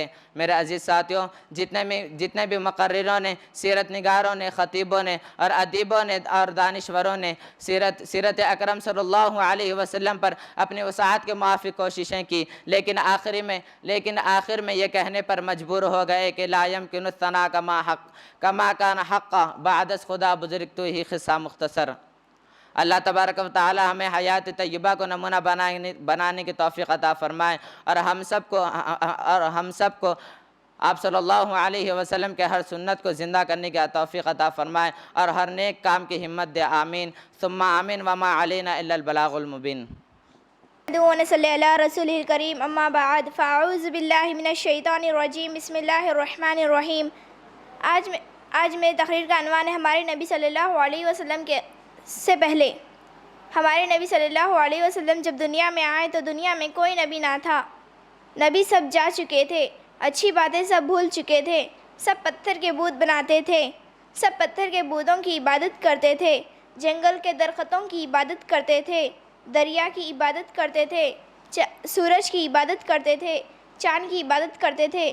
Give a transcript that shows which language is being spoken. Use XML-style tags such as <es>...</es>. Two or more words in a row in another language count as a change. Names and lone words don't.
<ur>میرے عزیز ساتھیوں، جتنے بھی مقرروں نے، سیرت نگاروں نے، خطیبوں نے اور ادیبوں نے اور دانشوروں نے سیرت اکرم</ur> <ar>صلی اللہ علیہ وسلم</ar> <ur>پر اپنی وسعت کے موافق کوششیں کی، لیکن آخر میں یہ کہنے پر مجبور ہو گئے کہ</ur> <ar>لا یمکن الثناء کما کان حقا</ar> <fa>بعد از خدا بزرگ تو ہی قصہ مختصر۔</fa> <ar>اللہ تبارک و تعالی</ar> <ur>ہمیں حیات طیبہ کو نمونہ بنانے کی توفیق عطا فرمائے اور ہم سب کو آپ</ur> <ar>صلی اللہ علیہ وسلم</ar> <ur>کے ہر سنت کو زندہ کرنے کی توفیق عطا فرمائے اور ہر نیک کام کی ہمت دے۔</ur> <ar>آمین ثم آمین وما علینا الا البلاغ المبین۔ صلی اللہ رسول الکریم، اما بعد فاعوذ باللہ من الشیطان الرجیم، بسم اللہ الرحمن الرحیم۔</ar> <ur>آج میری تقریر کا عنوان ہے ہمارے نبی</ur> <ar>صلی اللہ علیہ وسلم</ar> <ur>سے پہلے۔ ہمارے نبی</ur> <ar>صلی اللہ علیہ وسلم</ar> <ur>جب دنیا میں آئے تو دنیا میں کوئی نبی نہ تھا۔ نبی سب جا چکے تھے، اچھی باتیں سب بھول چکے تھے، سب پتھر کے بت بناتے تھے، سب پتھر کے بتوں کی عبادت کرتے تھے، جنگل کے درختوں کی عبادت کرتے تھے، دریا کی عبادت کرتے تھے، سورج کی عبادت کرتے تھے، چاند کی عبادت کرتے تھے۔</ur>